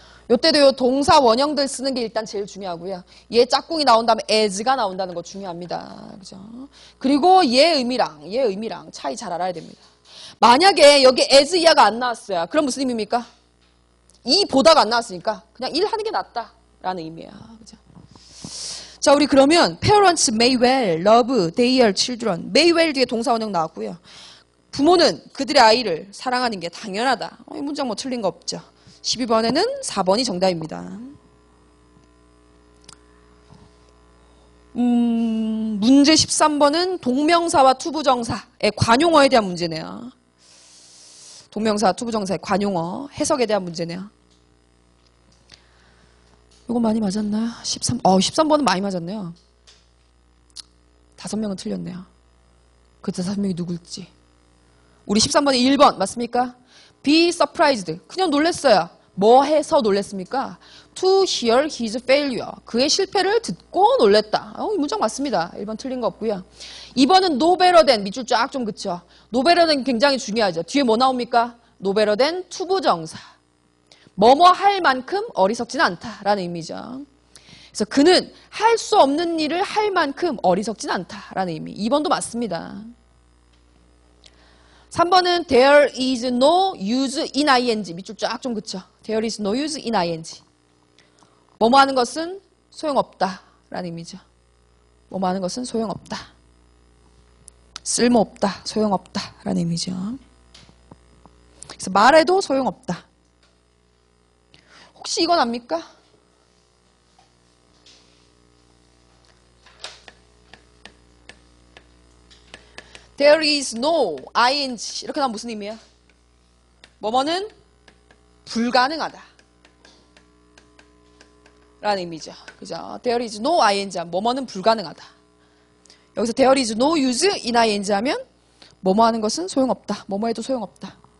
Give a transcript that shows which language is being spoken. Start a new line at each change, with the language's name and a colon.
Korean: 요때도 요 동사 원형들 쓰는 게 일단 제일 중요하고요. 얘 짝꿍이 나온 다음에 as가 나온다는 거 중요합니다. 그죠? 그리고 얘 의미랑 차이 잘 알아야 됩니다. 만약에 여기 as 이하가 안 나왔어요. 그럼 무슨 의미입니까? 이 보다가 안 나왔으니까 그냥 1 하는 게 낫다라는 의미예요. 그죠? 자, 우리 그러면
English: parents may well love their children.
Korean: may well 뒤에 동사원형 나왔고요. 부모는 그들의 아이를 사랑하는 게 당연하다. 이 문장 뭐 틀린 거 없죠. 12번에는 4번이 정답입니다. 문제 13번은 동명사와 투부정사의 관용어에 대한 문제네요. 동명사, 투부정사의 관용어, 해석에 대한 문제네요. 이거 많이 맞았나요? 13번은 많이 맞았네요. 5명은 틀렸네요. 그 5명이 누굴지. 우리 13번이 1번 맞습니까?
English: Be surprised.
Korean: 그냥 놀랬어요. 뭐 해서 놀랬습니까?
English: To hear his failure.
Korean: 그의 실패를 듣고 놀랬다. 이 문장 맞습니다. 1번 틀린 거 없고요.
English: 2번은 no better than.
Korean: 밑줄 쫙 좀 그쵸? no better than 굉장히 중요하죠. 뒤에 뭐 나옵니까?
English: no better than 투부정사.
Korean: 뭐뭐 할 만큼 어리석지는 않다라는 의미죠. 그래서 그는 할 수 없는 일을 할 만큼 어리석지는 않다라는 의미. 2번도 맞습니다.
English: 3번은 there is no use in ing.
Korean: 밑줄 쫙 좀 그쵸?
English: there is no use in ing.
Korean: 뭐뭐 하는 것은 소용없다라는 의미죠. 뭐뭐 하는 것은 소용없다. 쓸모없다. 소용없다라는 의미죠. 그래서 말해도 소용없다. 혹시 이건 압니까?
English: There is no ing.
Korean: 이렇게 나면 무슨 의미야? 뭐뭐는 불가능하다 라는 의미죠. 그죠?
English: There is no ing
Korean: 하면 뭐뭐는 불가능하다. 여기서
English: there is no use in ing
Korean: 하면 뭐뭐 하는 것은 소용없다. 뭐뭐 해도 소용없다.